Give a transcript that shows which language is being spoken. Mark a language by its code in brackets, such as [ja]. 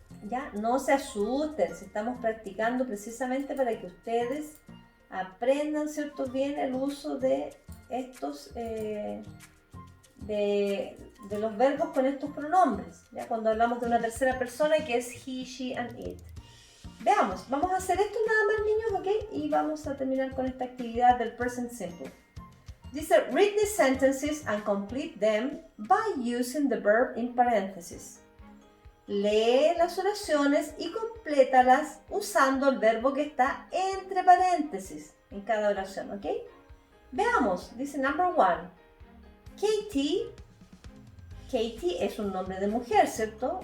[es] Ya, no se asusten, si estamos practicando precisamente para que ustedes aprendan, ¿cierto? Bien el uso de estos, de los verbos con estos pronombres, ¿ya? Cuando hablamos de una tercera persona que es he, she and it. Veamos, vamos a hacer esto nada más, niños, ¿ok? Y vamos a terminar con esta actividad del present simple. Dice, [en] read the sentences and complete them by using the verb in parentheses. [es] Lee las oraciones y complétalas usando el verbo que está entre paréntesis en cada oración, ¿ok? Veamos, dice [en] number 1. [es] Katie es un nombre de mujer, ¿cierto?